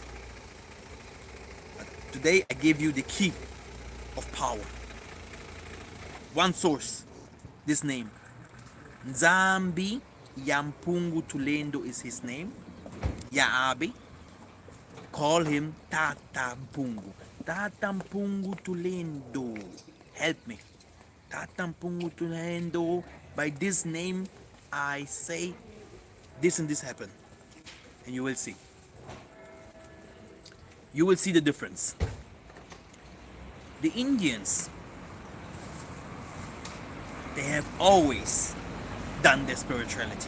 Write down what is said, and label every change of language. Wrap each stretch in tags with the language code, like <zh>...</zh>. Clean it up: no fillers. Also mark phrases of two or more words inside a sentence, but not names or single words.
<en>But today I gave you the key of power. One source, this name.</en> <kg>Nzambi Yampungu Tulendo</kg> <en>is his name. Yaabi. Call him</en> <kg>Tata Mpungu. Tata Mpungu Tulendo.</kg> <en>Help me.</en> <kg>Tata Mpungu Tulendo.</kg> <en>By this name, I say this and this happen. And you will see. You will see the difference. The Indians, they have always done their spirituality.</en>